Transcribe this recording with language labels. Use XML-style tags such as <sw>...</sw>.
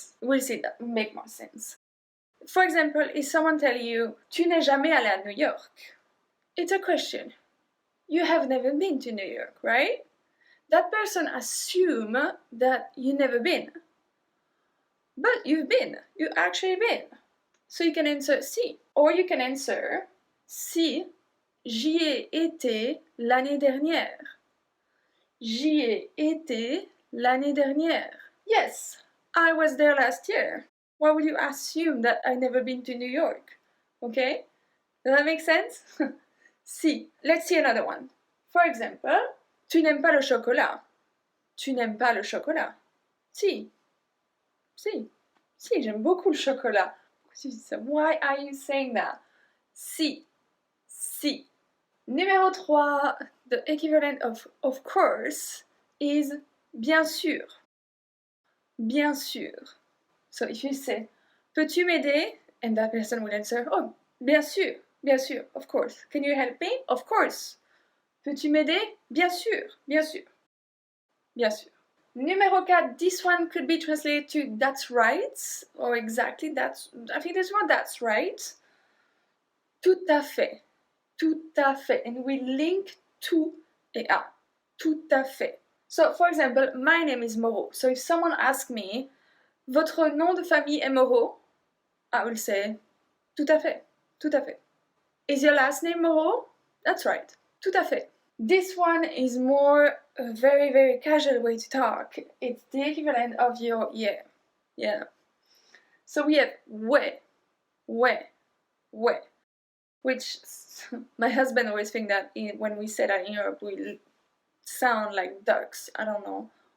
<en>We'll see, that will make more sense. For example, if someone tells you,</en> <fr>tu n'es jamais allé à New York,</fr> <en>it's a question. You have never been to New York, right? That person assumes that you've never been. But you've been. You've actually been. So you can answer si. Or you can answer</en> <fr>si j'y ai été l'année dernière. J'y ai été l'année dernière.</fr> <en>Yes, I was there last year. Why would you assume that I've never been to New York? Okay? Does that make sense? Si. Let's see another one. For example,</en> <fr>tu n'aimes pas le chocolat. Tu n'aimes pas le chocolat. Si. Si. Si, j'aime beaucoup le chocolat.</fr> <en>Why are you saying that?</en> <fr>Si. Si. Numéro 3,</fr> <en>the equivalent of course is</en> <fr>bien sûr. Bien sûr.</fr> <en>So if you say,</en> <fr>peux-tu m'aider?</fr> <en>And that person will answer,</en> <fr>oh, bien sûr, bien sûr,</fr> <en>of course. Can you help me? Of course.</en> <fr>Peux-tu m'aider? Bien sûr, bien sûr, bien sûr.</fr> <en>Numéro 4, this one could be translated to that's right, or exactly that's, I think this one, that's right.</en> <fr>Tout à fait, tout à fait.</fr> <en>And we link</en> <fr>tout et à, tout à fait.</fr> <en>So, for example, my name is Moreau. So if someone asks me,</en> <fr>votre nom de famille est Moreau?</fr> <en>I will say,</en> <fr>tout à fait, tout à fait.</fr> <en>Is your last name Moreau? That's right,</en> <fr>tout à fait.</fr> <en>This one is more a very, very casual way to talk. It's the equivalent of your yeah. Yeah. So we have</en> <fr>ouais, ouais, ouais.</fr> <en>Which my husband always think that when we say that in Europe, we sound like ducks. I don't know.</en>